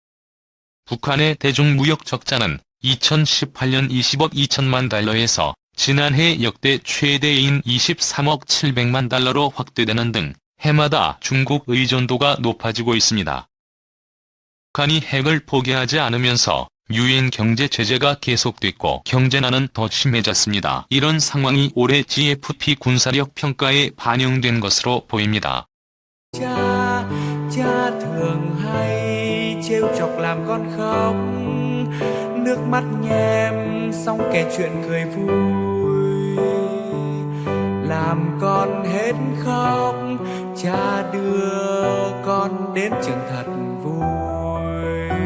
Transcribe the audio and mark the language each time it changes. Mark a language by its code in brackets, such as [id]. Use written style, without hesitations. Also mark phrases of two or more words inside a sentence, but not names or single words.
[ko] 북한의 대중무역 적자는 2018년 20억 2천만 달러에서 지난해 역대 최대인 23억 700만 달러로 확대되는 등 해마다 중국 의존도가 높아지고 있습니다. 북한이 핵을 포기하지 않으면서 유엔 경제 제재가 계속됐고 경제난은 더 심해졌습니다. 이런 상황이 올해 GFP 군사력 평가에 반영된 것으로 보입니다. [vi] Cha thường hay trêu chọc làm con khóc, nước mắt nhem xong kể chuyện cười vui, làm con hết khóc, cha đưa con đến trường thật vui.